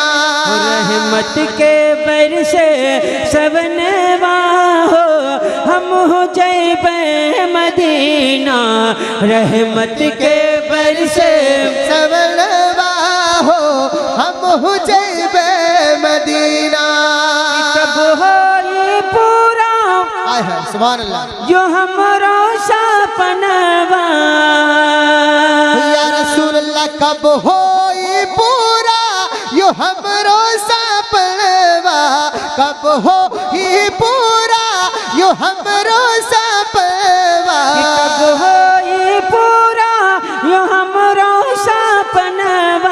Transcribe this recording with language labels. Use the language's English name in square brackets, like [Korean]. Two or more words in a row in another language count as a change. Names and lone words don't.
[Bhojpuri] रहमत के बरसे सबनवा हो, हम हो जइबे मदीना। रहमत के बरसे सबनवा हो, हम हो जइबे मदीना। कब हो ये पूरा [Arabic] سبحان الله [Bhojpuri] जो हमारा सपनवा। [Arabic] يا رسول الله [Bhojpuri] कब हो ये पूरा यो हमरो सपनवा। कब हो ये पूरा यो हमरो सपनवा। कब हो ये पूरा यो हमारा सपनवा।